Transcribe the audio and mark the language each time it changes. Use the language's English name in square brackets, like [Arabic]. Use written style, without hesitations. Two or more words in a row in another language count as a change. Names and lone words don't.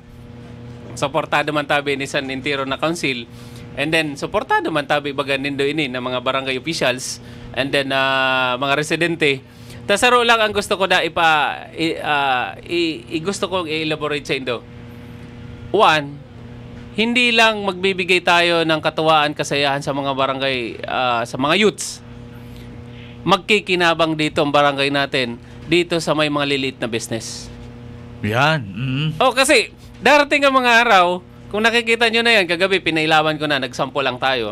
[Bikol] Suportado man tabi ni San Intero na council. And then, suportado man tabi baga nindo ini ng mga barangay officials. And then, mga residente. Tasaro lang ang gusto ko gusto kong i-elaborate sa indo. One, [Filipino] hindi lang magbibigay tayo ng katuwaan, kasayahan sa mga barangay, sa mga youths. Magkikinabang dito ang barangay natin, dito sa may mga lilit na business. Yan. Kasi darating ang mga araw kung nakikita nyo na yan, kagabi pinailawan ko na, nagsampo lang tayo.